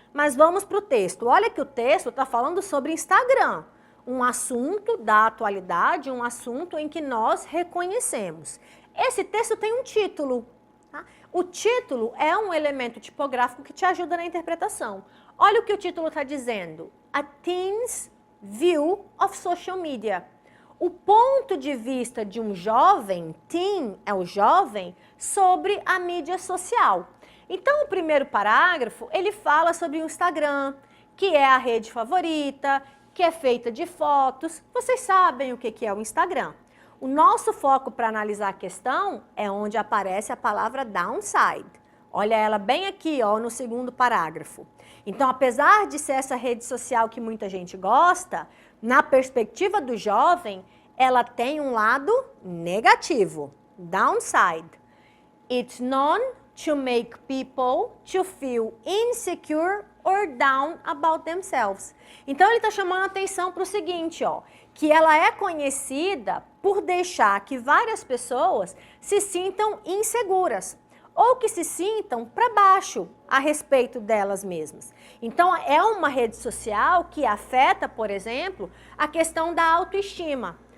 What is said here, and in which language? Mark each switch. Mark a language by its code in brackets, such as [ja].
[pt] Mas vamos para o texto. Olha que o texto está falando sobre Instagram, um assunto da atualidade, um assunto em que nós reconhecemos. Esse texto tem um título. Tá? O título é um elemento tipográfico que te ajuda na interpretação. Olha o que o título está dizendo. [en] A Teen's View of Social Media. [pt] O ponto de vista de um jovem, teen é o jovem, sobre a mídia social. Então, o primeiro parágrafo, ele fala sobre o Instagram, que é a rede favorita, que é feita de fotos. Vocês sabem o que é o Instagram. O nosso foco para analisar a questão é onde aparece a palavra downside. Olha ela bem aqui, ó, no segundo parágrafo. Então, apesar de ser essa rede social que muita gente gosta, na perspectiva do jovem, ela tem um lado negativo, downside. [en] It's known to make people to feel insecure or down about themselves. [pt] Então, ele está chamando a atenção para o seguinte, ó, que ela é conhecida por deixar que várias pessoas se sintam inseguras ou que se sintam para baixo a respeito delas mesmas. Então, é uma rede social que afeta, por exemplo, a questão da autoestima.